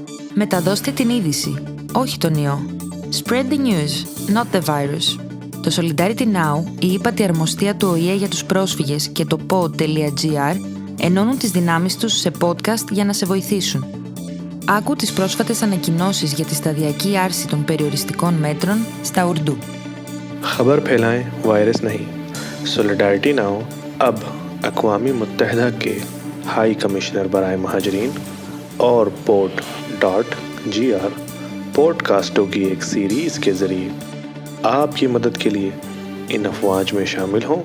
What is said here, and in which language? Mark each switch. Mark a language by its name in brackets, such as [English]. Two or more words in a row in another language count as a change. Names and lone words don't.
[Greek] Μεταδώστε την είδηση, όχι τον ιό. [English] Spread the news, not the virus. [Greek] Το Solidarity Now, η ύπατη αρμοστία του ΟΗΕ για τους πρόσφυγες και το pod.gr ενώνουν τις δυνάμεις τους σε podcast για να σε βοηθήσουν. Άκου τις πρόσφατες ανακοινώσεις για τη σταδιακή άρση των περιοριστικών μέτρων στα Ουρντού. [Urdu] خبر پھیلائیں وائرس نہیں. سولیڈارٹی ناؤ اب اقوام متحدہ کے [English] High Commissioner [Urdu] برائے مہاجرین اور pod.gr پوڈ کاسٹوں کی ایک سیریز کے ذریعے آپ کی مدد کے لیے ان افواج میں شامل ہوں.